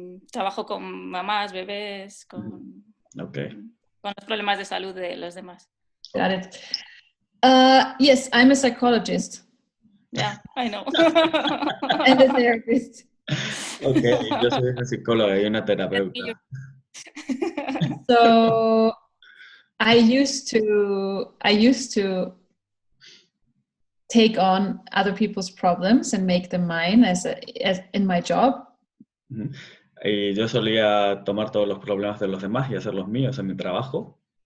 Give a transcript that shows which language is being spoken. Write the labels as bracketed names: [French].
[Spanish] Trabajo con mamás, bebés, con los problemas de salud de los demás. [English] Got it. Yes, I'm a psychologist. Yeah, I know. And a therapist. [Spanish] Okay, yo soy una psicóloga y una terapeuta. [English] So I used to take on other people's problems and make them mine as in my job. [Spanish] Y yo solía tomar todos los problemas de los demás y hacer los míos en mi trabajo.